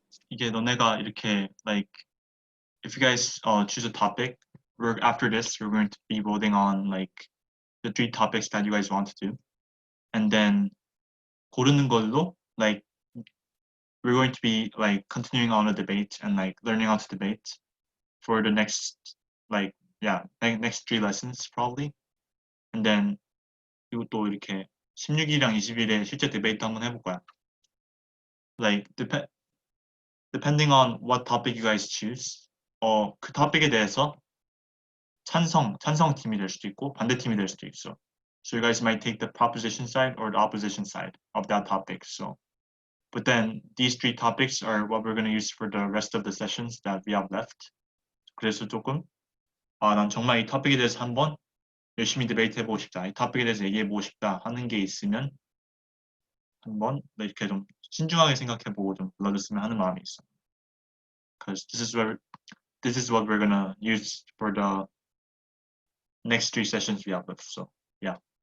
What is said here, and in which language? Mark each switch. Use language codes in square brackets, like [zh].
[ko] 이게 너네가 이렇게 [en] like if you guys choose a topic, after this we're going to be voting on like the 3 topics that you guys want to do, and then [ko] 고르는 걸로 [en] like we're going to be like continuing on a debate and like learning how to debate for the next like next 3 lessons probably, and then [ko] 그리고 또 이렇게 16일이랑 20일에 실제 데이트 한번 해볼 거야. [en] Like depending on what topic you guys choose, [ko] 그 topic 에 대해서 찬성 팀이 될 수도 있고 반대 팀이 될 수도 있어. [en] So you guys might take the proposition side or the opposition side of that topic. So, but then these 3 topics are what we're going to use for the rest of the sessions that we have left. [ko] 그래서 조금 난 정말 이 토픽에 대해서 한번 열심히 데이트 해보고 싶다, 이 토픽에 대해서 얘기해보고 싶다 하는 게 있으면 한번 이렇게 좀 신중하게 생각해보고 좀 불러줬으면 하는 마음이 있어. [en] Because this is what we're gonna use for the next 3 sessions we have left. So yeah.